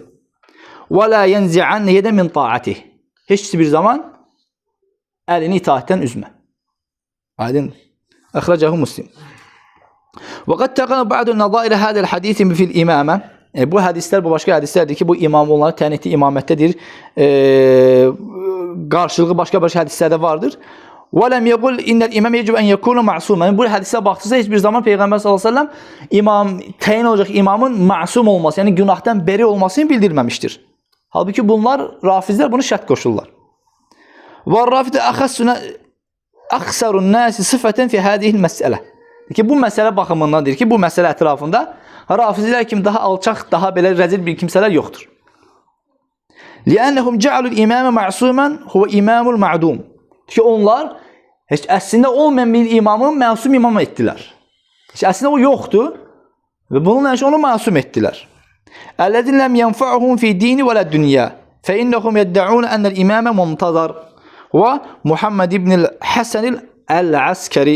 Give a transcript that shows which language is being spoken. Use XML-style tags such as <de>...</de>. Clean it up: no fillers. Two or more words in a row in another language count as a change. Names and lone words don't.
<ar>ولا ينزعن يدا من طاعته.</ar> <az>Heç bir zaman əlini itaatdən üzmə. Aydındır. Əxrəcəhu Müslim.</az> <ar>وقد تقدم بعض نظائر هذا الحديث في الإمامة.</ar> <az>Bu hədislər, bu başqa hədislərdir ki, bu imam onları təyin etdiyi imamətdədir. Qarşılığı başqa hədislərdə vardır.</az> <ar>وَلَمْ يَقُلْ اِنَّ الْاِمَامِ يَجِبْ اَنْ يَكُونَ مَعْصُومًا.</ar> <az>Bu hədisə baxdırsa, heç bir zaman Peyğəmbər s.ə.v təyin olacaq imamın məsum olması, yəni günahdan beri olmasını bildirməmişdir. Halbuki bunlar, rafizlər bunu şərt qoşurlar.</az> <ar>وَالرَّافِدَ أَخْسَرُ النَّاسِ صِفَةً فِي هَذِهِ الْمَسْأَلَةِ.</ar> <az>Bu məsələ baxımından deyir ki, bu məsələ ətrafında rafizlər kimi daha alçaq, daha belə rəzil bir kimsələr yoxdur.</az> <ar>لِأَنَّهُمْ جَعَلُوا الْاِمَامَ مَعْصُومًا هُوَ اِمَامُ الْمَعْدُومِ.</ar> <az>Ki onlar heç əslində olmayan bir imamı məsum imam etdilər. Heç əslində o yoxdur və bununla onu məsum etdilər.</az> <ar>الذين لم ينفعهم في دين ولا دنيا فإنهم يدعون أن الإمام منتظر و محمد بن الحسن العسكري.</ar>